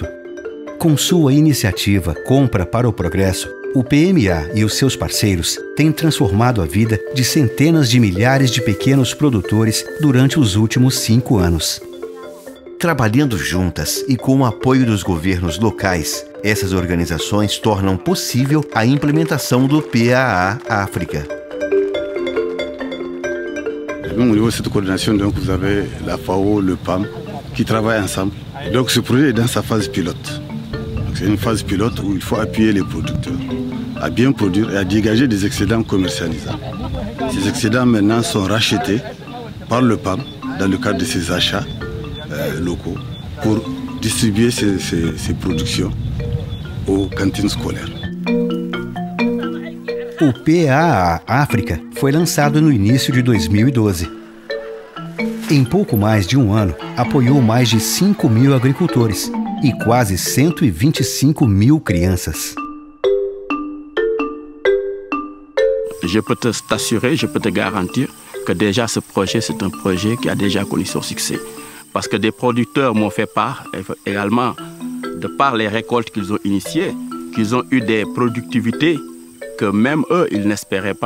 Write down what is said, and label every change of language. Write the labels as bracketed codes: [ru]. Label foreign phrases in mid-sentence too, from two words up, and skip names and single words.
[pt] Com sua iniciativa Compra para o Progresso, o PMA e os seus parceiros têm transformado a vida de centenas de milhares de pequenos produtores durante os últimos 5 anos. Trabalhando juntas e com o apoio dos governos locais, essas organizações tornam possível a implementação do PAA África. [fr] Au niveau de cette coordination, donc, vous avez la FAO, le PAM, qui travaillent ensemble. Donc ce projet est dans sa phase pilote. C'est une phase pilote où il faut appuyer les producteurs à bien produire et à dégager des excédents commercialisables. Ces excédents maintenant sont rachetés par le PAM dans le cadre de ses achats locaux pour distribuer ces productions aux cantines scolaires. [pt] O PAA África foi lançado no início de 2012. Em pouco mais de um ano, apoiou mais de 5.000 agricultores e quase 125.000 crianças. [fr] Je peux t'assurer, je peux te garantir que déjà ce projet, c'est un projet qui a déjà connu son succès. Parce que des producteurs m'ont fait part également, de par les récoltes qu'ils ont initiées, qu'ils ont eu des productivités que même eux, ils n'espéraient pas.